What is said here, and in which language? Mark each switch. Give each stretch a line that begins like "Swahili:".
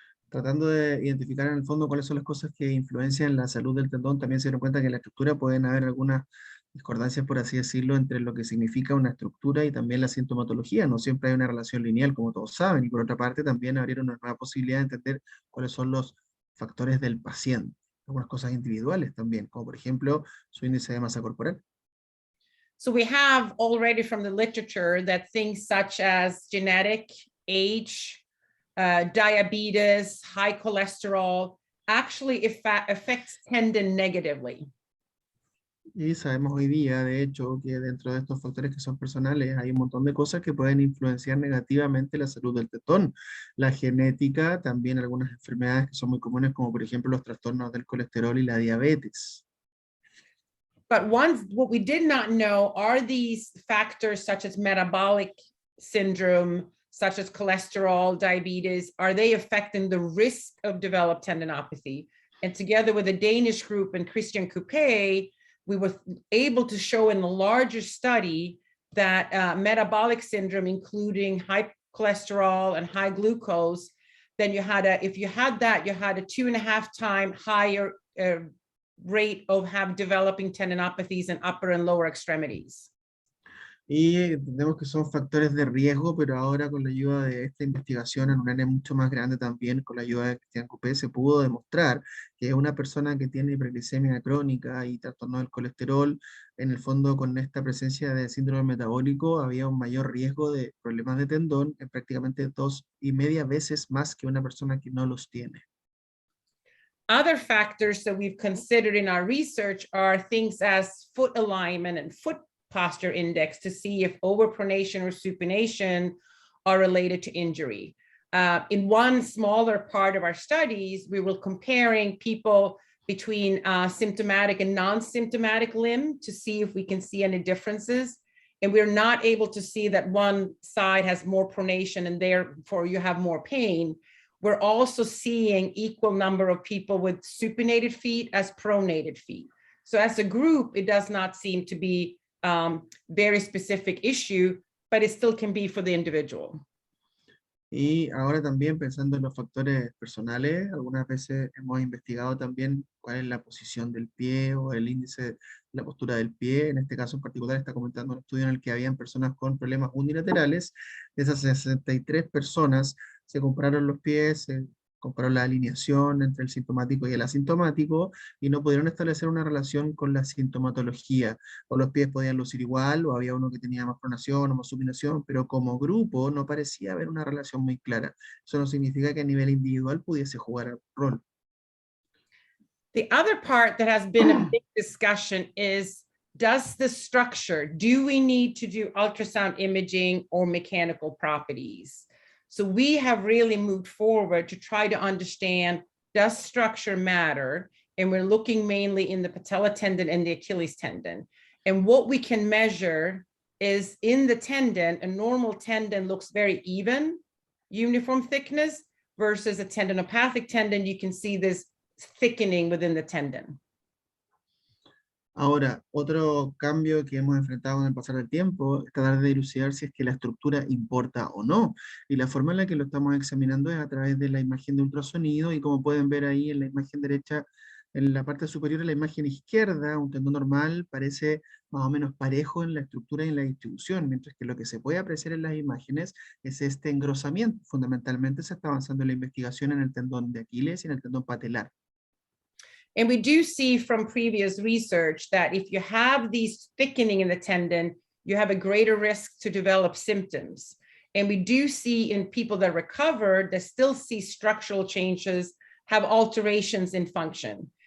Spanish: Tratando de identificar en el fondo cuáles son las cosas que influencian la salud del tendón, también se dieron cuenta que en la estructura pueden haber algunas discordancias, por así decirlo, entre lo que significa una estructura y también la sintomatología. No siempre hay una relación lineal, como todos saben, y por otra parte también abrieron una nueva posibilidad de entender cuáles son los factores del paciente, algunas cosas individuales también, como por ejemplo su índice de masa corporal.
English: So we have already from the literature that things such as genetic, age, diabetes, high cholesterol actually affects tendon negatively.
Spanish: Y sabemos hoy día, de hecho, que dentro de estos factores que son personales hay un montón de cosas que pueden influenciar negativamente la salud del tendón. La genética, también algunas enfermedades que son muy comunes, como por ejemplo los trastornos del colesterol y la diabetes.
English: But what we did not know are these factors such as metabolic syndrome, such as cholesterol, diabetes, are they affecting the risk of developed tendinopathy? And together with a Danish group and Christian Coupé, we were able to show in a larger study that metabolic syndrome, including high cholesterol and high glucose, then if you had that, you had a 2.5 times higher rate of developing tendinopathies in upper and lower extremities.
Spanish: Y entendemos que son factores de riesgo, pero ahora con la ayuda de esta investigación en un área mucho más grande también, con la ayuda de Christian Coupé, se pudo demostrar que una persona que tiene hiperglicemia crónica y trastorno del colesterol, en el fondo con esta presencia de síndrome metabólico, había un mayor riesgo de problemas de tendón, en prácticamente 2,5 veces más que una persona que no los tiene.
English: Other factors that we've considered in our research are things as foot alignment and foot posture index to see if overpronation or supination are related to injury. In one smaller part of our studies, we were comparing people between symptomatic and non-symptomatic limb to see if we can see any differences. And we're not able to see that one side has more pronation and therefore you have more pain. We're also seeing equal number of people with supinated feet as pronated feet. So as a group, it does not seem to be very specific issue, but it still can be for the individual.
Spanish: Y ahora también pensando en los factores personales, algunas veces hemos investigado también cuál es la posición del pie o el índice, la postura del pie. En este caso en particular está comentando un estudio en el que habían personas con problemas unilaterales. De esas 63 personas se compararon los pies, se comparó la alineación entre el sintomático y el asintomático y no pudieron establecer una relación con la sintomatología. O los pies podían lucir igual, o había uno que tenía más pronación o más supinación, pero como grupo no parecía haber una relación muy clara. Eso no significa que a nivel individual pudiese jugar el rol.
English: The other part that has been a big discussion is does the structure, do we need to do ultrasound imaging or mechanical properties? So we have really moved forward to try to understand, does structure matter? And we're looking mainly in the patella tendon and the Achilles tendon. And what we can measure is in the tendon, a normal tendon looks very even, uniform thickness, versus a tendinopathic tendon, you can see this thickening within the tendon.
Spanish: Ahora, otro cambio que hemos enfrentado con el pasar del tiempo es tratar de dilucidar si es que la estructura importa o no. Y la forma en la que lo estamos examinando es a través de la imagen de ultrasonido, y como pueden ver ahí en la imagen derecha, en la parte superior de la imagen izquierda, un tendón normal parece más o menos parejo en la estructura y en la distribución, mientras que lo que se puede apreciar en las imágenes es este engrosamiento. Fundamentalmente se está avanzando en la investigación en el tendón de Aquiles y en el tendón patelar.
English: And we do see from previous research that if you have these thickening in the tendon, you have a greater risk to develop symptoms. And we do see in people that recover, that still see structural changes, have alterations in function.